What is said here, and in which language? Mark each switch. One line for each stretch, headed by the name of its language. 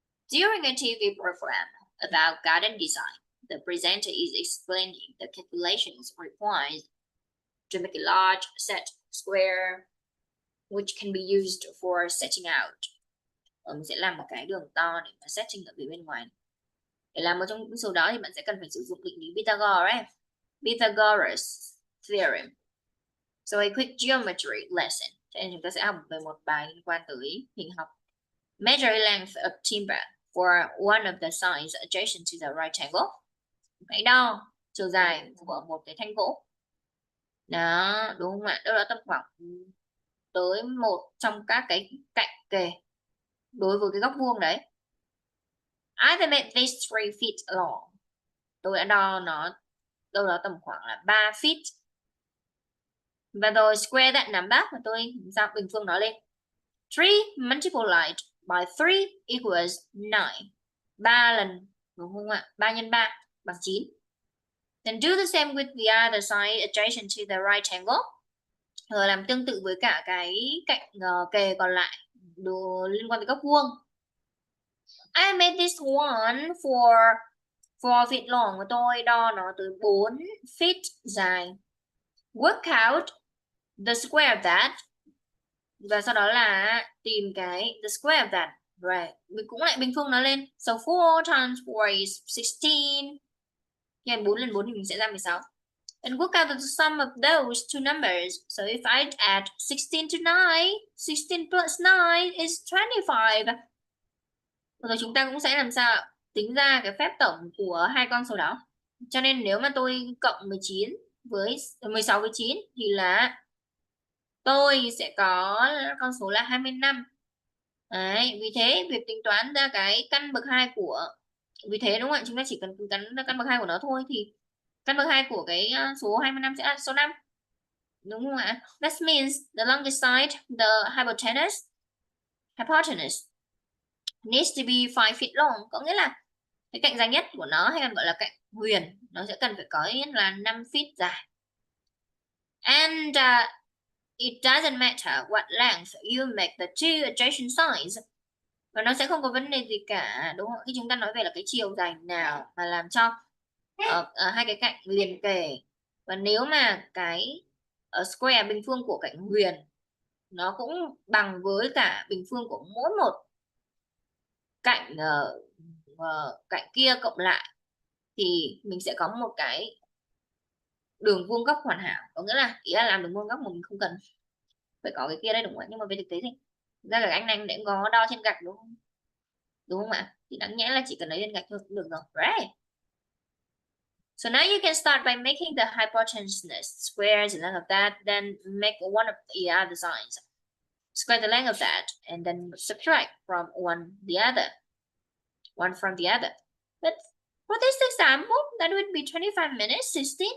English: During a TV program about garden design, the presenter is explaining the calculations required to make a large set square, which can be used for setting out.
Vietnamese: Mình sẽ làm một cái đường to để mà setting ở phía bên ngoài. Để làm một trong những số đó thì bạn sẽ cần phải sử dụng định lý Pythagoras, right?
English: Pythagoras theorem. So a quick geometry lesson.
Vietnamese: Cho nên chúng ta sẽ học về một bài liên quan tới hình học.
English: Measure length of timber for one of the sides adjacent to the right angle.
Vietnamese: Hãy đo chiều dài của một cái thanh gỗ. Đó, đúng không ạ? Đâu đó tầm khoảng tới một trong các cái cạnh kề đối với cái góc vuông đấy.
English: I made this 3 feet long.
Vietnamese: Tôi đã đo nó đâu đó tầm khoảng là 3 feet. Và rồi
English: square that number,
Vietnamese: và tôi sao bình phương nó lên.
English: 3 multiplied by 3 equals 9.
Vietnamese: 3 lần, đúng không ạ? 3 nhân 3 bằng 9.
English: Then do the same with the other side adjacent to the right angle.
Vietnamese: Rồi làm tương tự với cả cái cạnh kề còn lại liên quan tới góc vuông.
English: I made this one for 4 feet long,
Vietnamese: và tôi đo nó tới 4 feet dài.
English: Work out the square of that.
Vietnamese: Và sau đó là tìm cái
English: the square of that. Right.
Vietnamese: Mình cũng lại bình phương nó lên.
English: So 4 times 4 is 16.
Vietnamese: Nhân 4 lần 4 thì mình sẽ ra 16.
English: And work out the sum of those two numbers. So if I add 16 to 9, 16 plus 9 is 25.
Vietnamese: Rồi chúng ta cũng sẽ làm sao tính ra cái phép tổng của hai con số đó. Cho nên nếu mà tôi cộng 19 với 16 với 9 thì là tôi sẽ có con số là 25. Đấy, vì thế việc tính toán ra cái căn bậc 2 của, vì thế đúng không ạ, chúng ta chỉ cần tính toán căn bậc 2 của nó thôi, thì căn bậc 2 của cái số 25 sẽ là số 5. Đúng không ạ?
English: That means the longest side, the hypotenuse needs to be 5 feet long,
Vietnamese: có nghĩa là cái cạnh dài nhất của nó hay còn gọi là cạnh huyền nó sẽ cần phải có ít nhất là 5 feet dài.
English: And it doesn't matter what length you make the two adjacent sides.
Vietnamese: Và nó sẽ không có vấn đề gì cả, đúng không? Khi chúng ta nói về là cái chiều dài nào mà làm cho hai cái cạnh liền kề. Và nếu mà cái square bình phương của cạnh huyền nó cũng bằng với cả bình phương của mỗi một cạnh cạnh kia cộng lại thì mình sẽ có một cái đường vuông góc hoàn hảo, có nghĩa là ý là làm đường vuông góc mà mình không cần phải có cái kia đây, đúng không ạ? Nhưng mà về thực tế thì ra là anh để có đo trên gạch đúng không, ạ? Thì đáng nhẽ là chỉ cần lấy lên gạch thôi cũng được rồi, right?
English: So now you can start by making the hypotenuse square the length of that, then make one of the other sides. Square the length of that, and then subtract from one from the other. But for this example, that would be 25 minutes 16.